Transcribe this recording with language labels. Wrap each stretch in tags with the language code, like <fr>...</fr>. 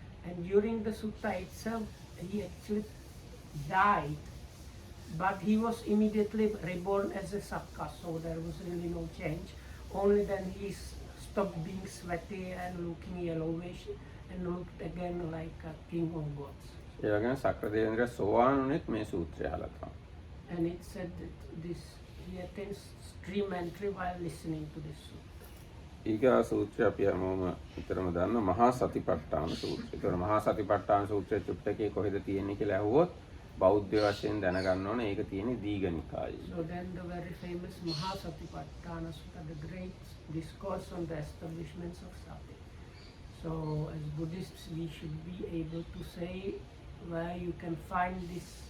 <en>And during the sutta itself, he actually died, but he was immediately reborn as a Sakka, so there was really no change. Only then he stopped being sweaty and looking yellowish and looked again like a king of gods.</en> <si>ඒ වගේම සක්‍ර දේවේන්ද්‍ර සෝවාන් වුණෙත් මේ සූත්‍රය අහලා තමයි.</si> <en>And it said that he attains stream entry while listening to this sutta.</en> <si>ඊගා සූත්‍රය අපි හැමෝම විතරම දන්න මහා සතිපට්ඨාන සූත්‍රය. ඒතකොට මහා සතිපට්ඨාන සූත්‍රය චුට්ටකේ කොහෙද තියෙන්නේ කියලා අහුවොත් බෞද්ධ වශයෙන් දැනගන්න ඕනේ ඒක තියෙන්නේ දීඝ නිකායේ.</si> <en>So then the very famous Mahasatipatthana Sutta, the great discourse on the establishments of sati. So as Buddhists we should be able to say where you can find this.</en>